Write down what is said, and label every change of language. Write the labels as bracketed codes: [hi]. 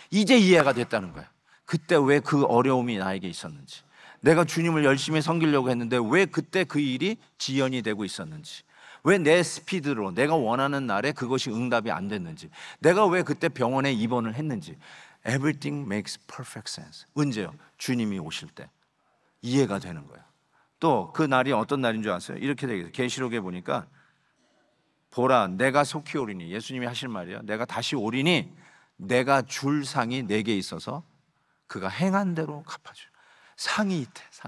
[ko] 이제 이해가 됐다는 거야. 그때 왜 그 어려움이 나에게 있었는지, 내가 주님을 열심히 섬기려고 했는데 왜 그때 그 일이 지연이 되고 있었는지, 왜 내 스피드로 내가 원하는 날에 그것이 응답이 안 됐는지, 내가 왜 그때 병원에 입원을 했는지. [en] Everything makes perfect sense. [ko] 언제요? 주님이 오실 때 이해가 되는 거예요. 또 그 날이 어떤 날인 줄 아세요? 이렇게 되겠어요. 계시록에 보니까 보라, 내가 속히 오리니, 예수님이 하실 말이에요. 내가 다시 오리니 내가 줄 상이 내게 있어서 그가 행한 대로 갚아줘. 상이 있대.